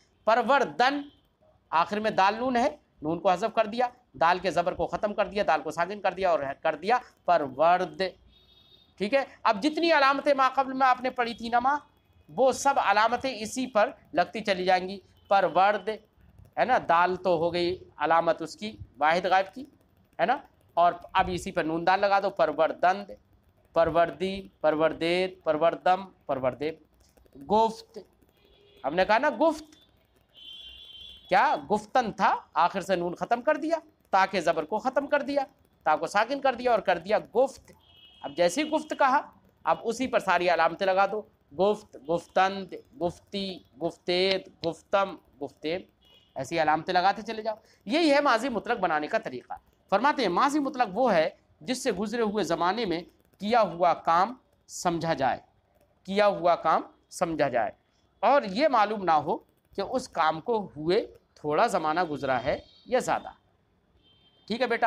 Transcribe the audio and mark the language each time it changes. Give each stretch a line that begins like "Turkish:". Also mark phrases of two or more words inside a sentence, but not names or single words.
Urdu: پروردن، آخر میں دال نون ہے، نون کو حذف کر دیا، دال کے زبر کو ختم کر دیا، دال کو ساکن کر دیا اور کر دیا پرورد، ٹھیک ہے۔ اب جتنی علامتیں ما قبل میں آپ نے پڑھی تھی نا ماں، وہ سب علامتیں اسی پر لگتی چلی جائیں گی۔ پرورد ہے نا، دال تو ہو گئی علامت اس کی واحد غائب کی، ہے نا، اور اب اسی پر نون دال لگا دو،
Persian: پروردند، پروردی، پروردید، پروردم، پروردیب۔
Urdu: گفت، ہم نے کہا نا گفت، کیا گفتن تھا، آخر سے نون ختم کر دیا، تا کے زبر کو ختم کر دیا، تا کو ساکن کر دیا اور کر دیا گفت۔ اب جیسے ہی گفت کہا، اب اسی پر ساری علامتیں لگا دو،
Persian: گفت، گفتند، گفتی، گفتید، گفتم، گفتیب،
Urdu: ایسی علامتیں لگاتے چلے جاؤ۔ یہی ہے ماضی مطلق بنانے کا طریقہ۔ فرماتے ہیں ماضی مطلق وہ ہے جس سے گزرے ہوئے زمانے میں کیا ہوا کام سمجھا جائے، کیا ہوا کام سمجھا جائے، اور یہ معلوم نہ ہو کہ اس کام کو ہوئے تھوڑا زمانہ گزرا ہے یا زیادہ، ٹھیک ہے بیٹا۔